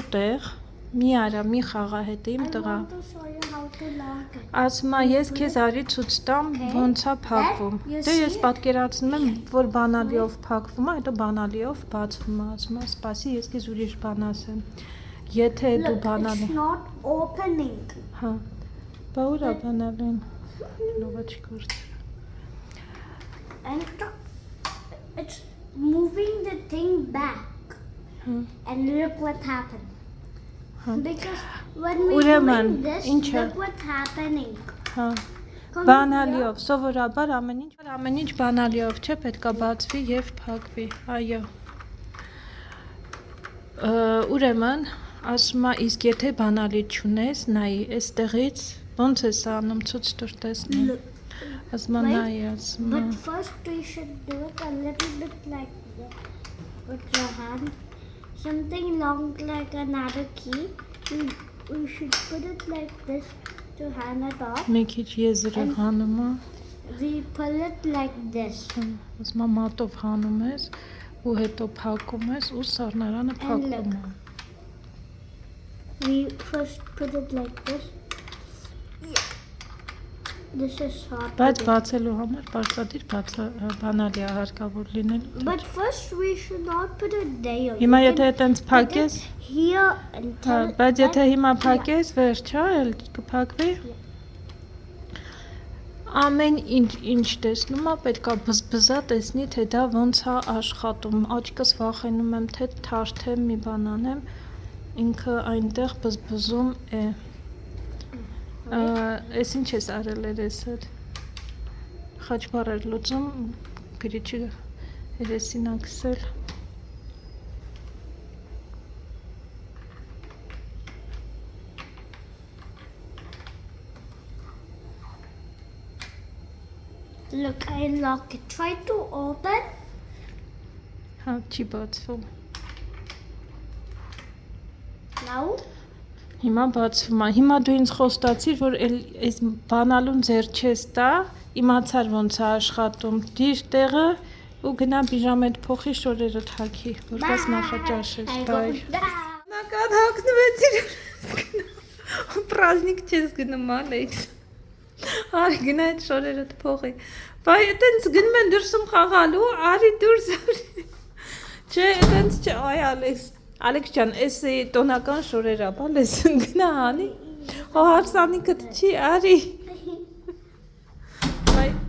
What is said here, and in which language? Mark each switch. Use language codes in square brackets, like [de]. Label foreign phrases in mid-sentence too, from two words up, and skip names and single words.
[hy] տեղ։ Մի արա, մի խաղա հետ իմ տղա։ Ասում է, ես քեզ արի ցույց տամ ոնց է փակվում։ Դե ես պատկերացնում եմ, որ բանալիով փակվում է, հետո բանալիով բացվում է, ասում է, սպասի, ես քեզ ուրիշ բան ասեմ։ Եթե դու բանալի։ Հա։ Բա ուր է բանալին։ Նովաչկորց։ [en] And it's moving the thing back. And look what happened. Because when we doing this, look what's happening. [hy] Բանալիով, սովորաբար ամեն ինչ բանալիով չէ, պետք է բացվի եւ փակվի, այո։ Ուրեմն, ասում է, իսկ եթե բանալի չունես, նայի, այստեղից ոնց ես անում, ցույց տուր տեսնեմ։ Ասում է, նայի, ասում է։ [en] But first we should do it a little bit like this with your hand. Something long like another key. We should put it like this to hand it off. [hy] Մի քիչ եզրը հանում է։ [en] We pull it like this. [hy] Ասում է, մատով հանում ես ու հետո փակում ես ու սառնարանը փակվում է։ [en] We first put it like this. This is hard. [hy] Բայց բացելու համար պարտադիր բանալի է հարկավոր լինելու։ [en] But first we should not put it there. [hy] Հիմա եթե այտենց փակես, [en] here and [hy] բայց եթե հիմա փակես, վերջ է, էլ կփակվի։ Ամեն ինչ տեսնում է, պետք է բզբզա տեսնի, թե դա ոնց է աշխատում։ Աչքս վախենում եմ, թե թարթեմ մի բան անեմ, ինքը այնտեղ բզբզում է։ Ես ինչ ես արել ես էլ խաչբար էր լուծում, գրիչը երեսին ակսել։ [en] Look, I lock it. Try to open. [hy] Հա, չի բացվում։ [en] Now? [hy] Հիմա բացվում է։ Հիմա դու ինձ խոստացիր, որ այս բանալուն ձեր չես տա, իմացար ոնց է աշխատում։ Դիր տեղը ու գնա բիժամետ փոխի շորերը թակի, որպես նախաճաշես։ Բայ։ Նական հագնվեցիր։ Պրազնիկ չես գնում, Ալեքս։ Արի գնա այդ շորերը փոխի։ Բայ, այտենց գնում են դուրսում խաղալու, արի դուրս արի։ Չէ, այտենց չէ, այ Ալեքս։ Ալեքս ջան, էս տոնական շորերա, բալես գնա անի։ Հո հարսանիքդ չի, արի։ Բայ։